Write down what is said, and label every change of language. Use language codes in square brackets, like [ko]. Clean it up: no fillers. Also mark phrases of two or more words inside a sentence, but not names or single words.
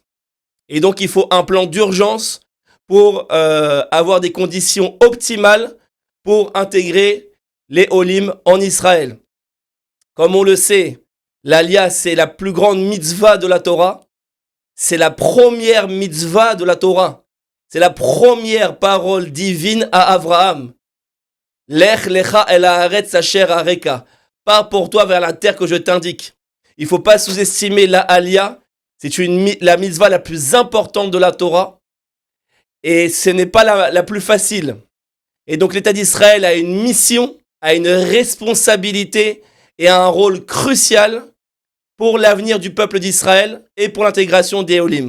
[fr] Et donc il faut un plan d'urgence pour avoir des conditions optimales pour intégrer les Olim en Israël. Comme on le sait, l'alia, c'est la plus grande mitzvah de la Torah. C'est la première mitzvah de la Torah. C'est la première parole divine à Abraham. [he] לך לך אל הארץ אשר אראך. [fr] Pars pour toi vers la terre que je t'indique. Il ne faut pas sous-estimer la alia. C'est la mitzvah la plus importante de la Torah. Et ce n'est pas la plus facile. Et donc l'État d'Israël a une mission, a une responsabilité et a un rôle crucial pour l'avenir du peuple d'Israël et pour l'intégration des Olim.